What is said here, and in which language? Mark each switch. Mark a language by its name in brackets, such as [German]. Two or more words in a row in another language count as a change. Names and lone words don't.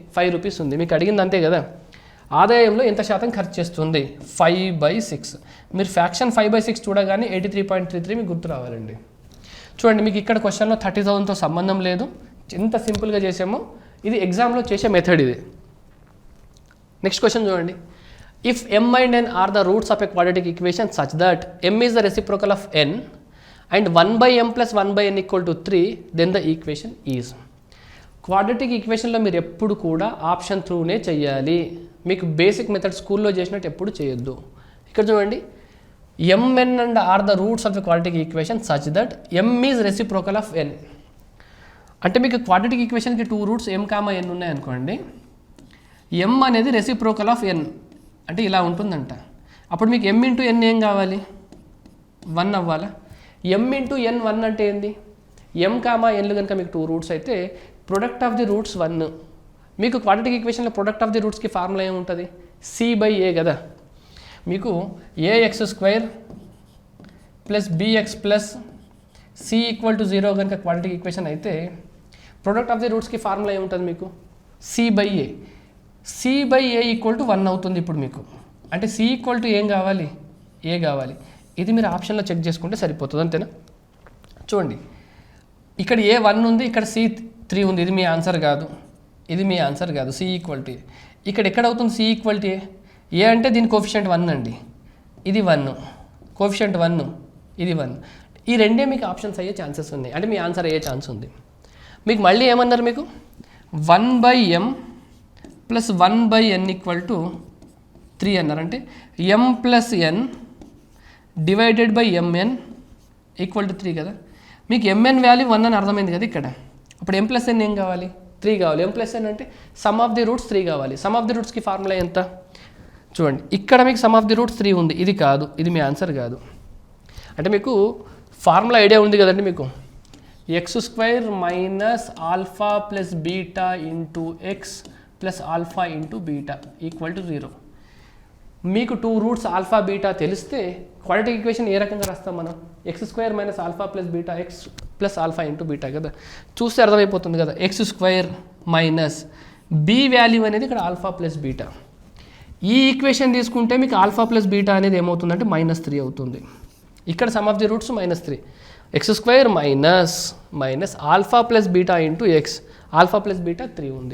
[Telugu] 5 రూపీస్ ఉంది. మీకు అడిగింది అంతే కదా. ఆదాయంలో ఎంత శాతం ఖర్చు చేస్తుంది? 5/6. మీరు ఫ్యాక్షన్ 5/6 చూడగానే 83.33 మీకు గుర్తు రావాలండి. చూడండి, మీకు ఇక్కడ క్వశ్చన్లో 30,000తో సంబంధం లేదు. ఎంత సింపుల్గా చేసామో, ఇది ఎగ్జామ్లో చేసే మెథడ్ ఇది. [English] next question [Telugu] చూడండి. [English] If m and n are the roots of a quadratic equation such that m is the reciprocal of n and 1/m + 1/n = 3, then the equation is. quadratic equation-lo [Telugu] మీరు ఎప్పుడు కూడా [English] option through-ne [Telugu] చేయాలి. మీకు [English] basic method [Telugu] స్కూల్లో చేసినట్టు ఎప్పుడు చేయొద్దు. ఇక్కడ చూడండి, [English] mn and are the roots of the quadratic equation such that m is reciprocal of n. [Telugu] అంటే మీకు [English] quadratic equation-ki [Telugu] 2 రూట్స్ m, n ఉన్నాయనుకోండి, m అనేది [English] reciprocal of n [Telugu] అంటే ఇలా ఉంటుందంట. అప్పుడు మీకు m × n ఏం కావాలి? 1 అవ్వాలా? m × n 1 అంటే ఏంది? m, n కనుక మీకు 2 రూట్స్ అయితే [English] product of the roots [Telugu] 1. మీకు [English] quadratic equation-lo product of the roots-ki formula [Telugu] ఏముంటుంది? c/a కదా. మీకు ax² + bx + c = 0 కనుక [English] quadratic equation [Telugu] అయితే [English] product of the roots-ki formula [Telugu] ఏముంటుంది? మీకు c/a. c/a = 1 అవుతుంది. ఇప్పుడు మీకు అంటే c = ఏం కావాలి? a కావాలి. ఇది మీరు ఆప్షన్లో చెక్ చేసుకుంటే సరిపోతుంది, అంతేనా? చూడండి, ఇక్కడ a 1 ఉంది, ఇక్కడ c 3 ఉంది. ఇది మీ ఆన్సర్ కాదు, ఇది మీ ఆన్సర్ కాదు. c = a. ఇక్కడ ఎక్కడ అవుతుంది? c = a. a అంటే దీని కోఫిషియంట్ 1 అండి, ఇది 1, కోఫిషియంట్ 1, ఇది 1. ఈ రెండే మీకు ఆప్షన్స్ అయ్యే ఛాన్సెస్ ఉన్నాయి, అంటే మీ ఆన్సర్ అయ్యే ఛాన్స్ ఉంది. మీకు మళ్ళీ ఏమన్నారు? మీకు 1/m + 1/n = 3 అన్నారు. అంటే m + n [English] divided by [Telugu] mn = 3 కదా. మీకు mn వాల్యూ 1 అని అర్థమైంది కదా ఇక్కడ. అప్పుడు m + n ఏం కావాలి? 3 కావాలి. m + n అంటే [English] sum of the roots [Telugu] 3 కావాలి. [English] sum of the roots-ki formula [Telugu] ఎంత? చూడండి, ఇక్కడ మీకు [English] sum of the roots [Telugu] 3 ఉంది, ఇది కాదు, ఇది మీ ఆన్సర్ కాదు. అంటే మీకు [English] formula idea [Telugu] ఉంది కదండి. మీకు x² - α + β × x + α × β = 0. మీకు 2 [English] roots alpha beta [Telugu] తెలిస్తే [English] quadratic equation [Telugu] ఏ రకంగా రాస్తాం మనం? x² - α + β x + α × β కదా. చూస్తే అర్థమైపోతుంది కదా. x² - [English] b value [Telugu] అనేది ఇక్కడ [English] alpha plus beta. [Telugu] ఈ ఈక్వేషన్ తీసుకుంటే మీకు [English] alpha plus beta [Telugu] అనేది ఏమవుతుందంటే -3 అవుతుంది. ఇక్కడ [English] sum of the roots [Telugu] -3, x² [English] minus alpha plus beta into x, alpha plus beta [Telugu] 3 ఉంది.